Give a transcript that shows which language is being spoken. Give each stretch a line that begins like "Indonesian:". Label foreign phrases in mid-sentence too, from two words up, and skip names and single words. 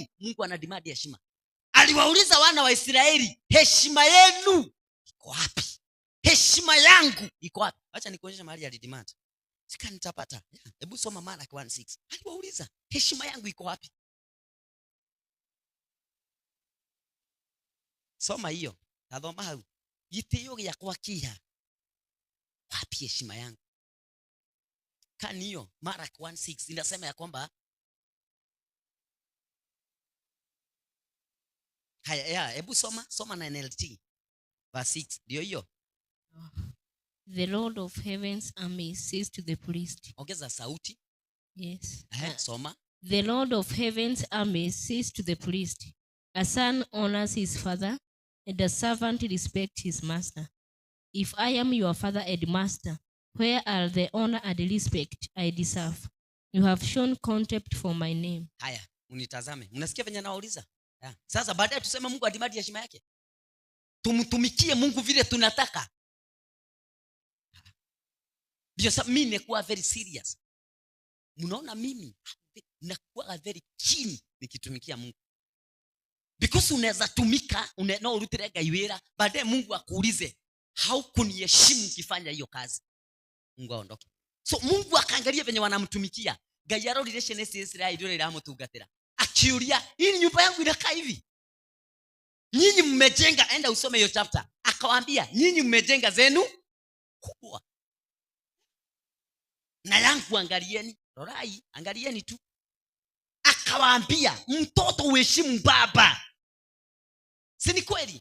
Swahili: Mungu anadimadi heshima. Aliwauliza wana wa Israeli, heshima yenu iko wapi? Heshima yangu iko wapi? Acha nikuonyeshe mahali alidimandi. Sika nitapata. Hebu soma Malaki 1:6. Aliwauliza, heshima yangu iko wapi? Soma hiyo.
Kikuyu: Tathoma hau. Gitio gĩakwa kĩha.
Swahili: Wapi heshima yangu? Kani hiyo Malaki 1:6 inasema ya kwamba haya, hebu soma na NLT verse 6. Ndio hiyo.
English: The Lord of heaven's army says to the priest.
Swahili: Ongeza sauti.
English: Yes.
Swahili: Soma.
English: The Lord of heaven's army says to the priest, a son honors his father, and a servant respects his master. If I am your father and master, where are the honor and respect I deserve? You have shown contempt for my name.
Swahili: Haya, unitazame. Mnasikia venye anauliza? Sasa baadaye tuseme Mungu adimadi heshima yake. Tumtumikie Mungu vile tunataka. Ndio sababu mimi nimekuwa
English: very serious.
Swahili: Mnaona mimi nakuwa
English: very keen
Swahili: nikitumikia Mungu. because unaweza tumika
Kikuyu: no urutire Ngai wira
Swahili: baadaye Mungu akuulize haukuniheshimu ukifanya hiyo kazi, Mungu aondoke. So Mungu akaangalia venye wanamtumikia.
Kikuyu: Ngai arorire ciana cia Israeli ndio iramutungatira, akiuria
Swahili: hii nyumba yangu inakaa hivi, nyinyi mmejenga, enda usome hiyo chapter. Akawaambia nyinyi mmejenga zenu kubwa na yangu angalieni, rorai angalieni tu. Akawaambia mtoto uheshimu baba, si ni kweli?